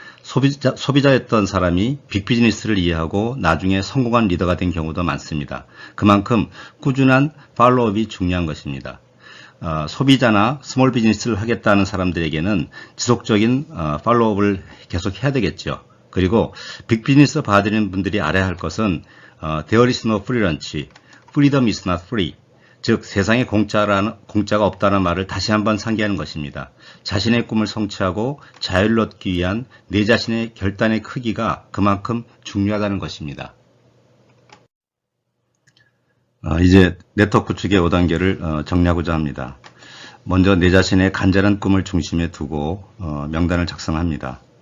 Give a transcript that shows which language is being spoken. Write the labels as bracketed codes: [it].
[ko] 소비자였던 사람이 빅비즈니스를 이해하고 나중에 성공한 리더가 된 경우도 많습니다. 그만큼 꾸준한 팔로우업이 중요한 것입니다. 소비자나 스몰 비즈니스를 하겠다는 사람들에게는 지속적인 팔로우업을 계속 해야 되겠죠. 그리고 빅비즈니스 받아들이는 분들이 알아야 할 것은 [en] There is no free lunch, freedom is not free. [ko] 즉 세상에 공짜가 없다는 말을 다시 한번 상기하는 것입니다. 자신의 꿈을 성취하고 자유를 얻기 위한 내 자신의 결단의 크기가 그만큼 중요하다는 것입니다. 이제 네트워크 구축의 5단계를 정리하고자 합니다. 먼저 내 자신의 간절한 꿈을 중심에 두고 명단을 작성합니다.